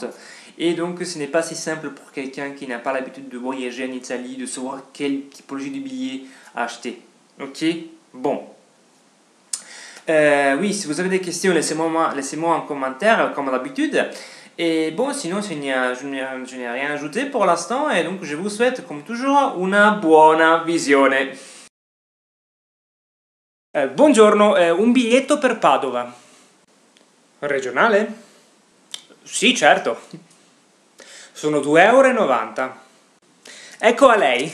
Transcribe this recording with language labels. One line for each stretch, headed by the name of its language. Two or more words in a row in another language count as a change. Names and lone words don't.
French: Et donc, ce n'est pas si simple pour quelqu'un qui n'a pas l'habitude de voyager en Italie, de savoir quelle typologie de billet acheter. Ok? Bon. Oui, si vous avez des questions, laissez-moi en commentaire, comme d'habitude. Et bon, sinon, je n'ai rien ajouté pour l'instant, et donc je vous souhaite, comme toujours,
Italian: una buona visione. Buongiorno, un biglietto per Padova. Regionale? Sì, certo. Sono 2,90 €. Ecco a lei.